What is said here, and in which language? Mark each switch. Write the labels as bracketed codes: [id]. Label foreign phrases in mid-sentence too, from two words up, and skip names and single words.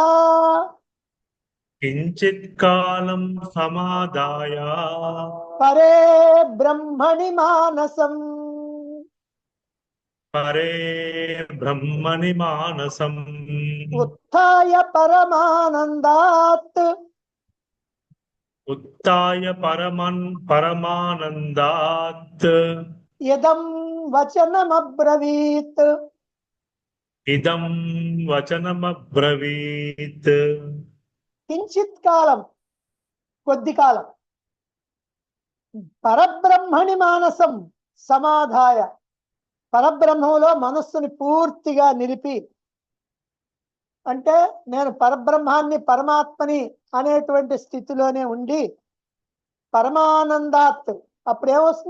[sa] కించిత్ కాలం సమాదాయ పరే బ్రహ్మణి మానసం పరే బ్రహ్మణి మానసం ఉత్థాయ పరమానందాత్ उत्थाय परमानन्दात् ఇదం వచనమబ్రవీత్. इदं वचनमब्रवीत् కించిత్ కాలం, [te] కొద్ది కాలం, [sa] పరబ్రహ్మణి మానసం సమాధాయ, [te] పరబ్రహ్మంలో మనస్సుని పూర్తిగా నిలిపి, అంటే నేను పరబ్రహ్మాన్ని పరమాత్మని అనేటువంటి స్థితిలోనే ఉండి పరమానందాత్, అప్పుడు ఏమొస్తుంది?